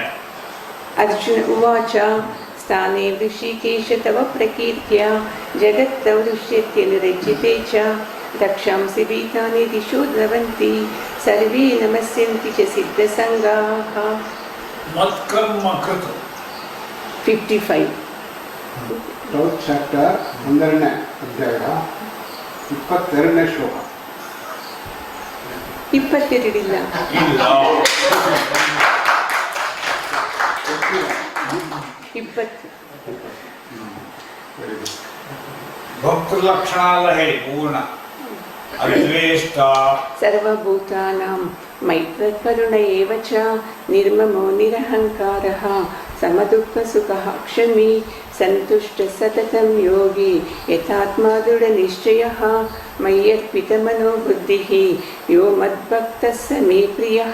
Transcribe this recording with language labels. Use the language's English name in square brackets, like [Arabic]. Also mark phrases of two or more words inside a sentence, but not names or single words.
[Sanskrit] अर्जुन उवाच स्थाने ऋषिकेश तव प्रकीर्त्या जगत्प्रवृष्यत्यनुरज्यते च रक्षांसि भीतानि दिशो द्रवन्ति सर्वे नमस्यन्ति च सिद्धसङ्गाः. मत्कर्म कृत. 55. [English] 12th chapter [Kannada] 12ನೇ ಅಧ್ಯಾಯ 22ನೇ ಶ್ಲೋಕ. 22 ಇಲ್ಲ. ಇಲ್ಲ. 20. भक्तलक्षणाला ಹೇಳಿ ಪೂರ್ಣ. [Sanskrit] ಅದ್ವೇಷ್ಟ. सर्वभूतानां मैत्रकरुण एव च निर्ममो निरहङ्कारः समदुःखसुखः क्षमी सन्तुष्टः सततं योगी यथात्मा दृढनिश्चयः मय्यर्पितमनो बुद्धिः यो मद्भक्तः स मे प्रियः.